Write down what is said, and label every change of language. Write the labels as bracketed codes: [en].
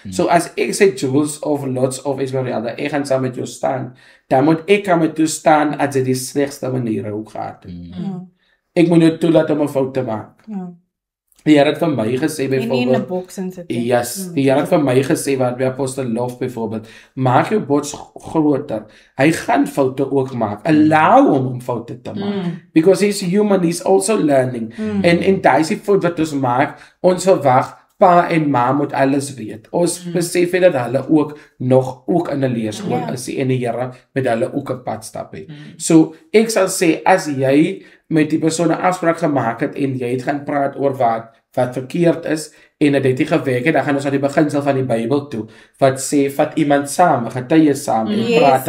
[af] So as ek sê Jules of Lots of Esmeralda, ek gaan saam met jou staan, dan moet ek aan met jou staan as dit die slegste manier ook gaat. Ek moet jou toelaat om 'n fout te maak. Die Here het vir my gesê byvoorbeeld, die Here het vir my gesê wat by apostel Lof byvoorbeeld, maak jou bots groter. Hy gaan foute ook maak. Allow hom om foute te maak. [en] Because he's human, he's also learning. [af] En daai is die fout wat ons maak, ons verwag pa en ma moet alles weet. Ons besef dat hulle ook in 'n leerskool is en die Here met hulle ook 'n pad stap het. So ek sal sê as jy met die persoon 'n afspraak gemaak het en jy het gaan praat oor wat verkeerd is en dit het nie gewerk het, dan gaan ons aan die beginsel van die Bybel toe wat sê vat iemand saam, getuie saam en praat